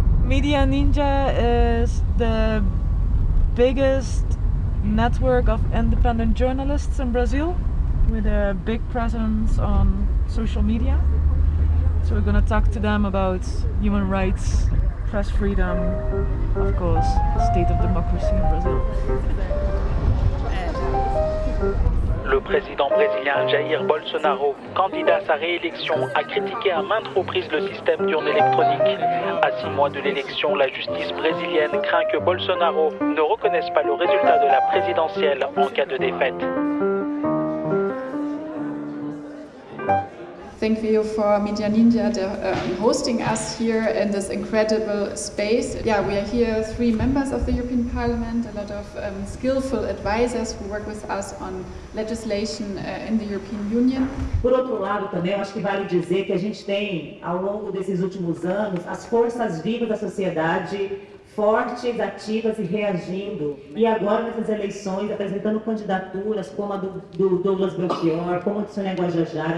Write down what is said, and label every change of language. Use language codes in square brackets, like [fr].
[en] Media Ninja is the biggest network of independent journalists in Brazil with a big presence on social media. So we're going to talk to them about human rights, press freedom, of course, state of democracy in Brazil. [fr] Le président brésilien Jair Bolsonaro, candidat à sa réélection, a critiqué à maintes reprises le système d'urne électronique. À 6 mois de l'élection, la justice brésilienne craint que Bolsonaro ne reconnaisse pas le résultat de la présidentielle en cas de défaite. [en] Thank you for Media Ninja hosting us here in this incredible space. Yeah, we are here 3 members of the European Parliament, a lot of skillful advisors who work with us on legislation in the European Union. [pt] Por outro lado, também eu acho que vale dizer que a gente tem, ao longo desses últimos anos, as forças vivas da sociedade fortes, ativas e reagindo. E agora, nessas eleições, apresentando candidaturas como a do Douglas Belchior, como a do Sônia Guajajara.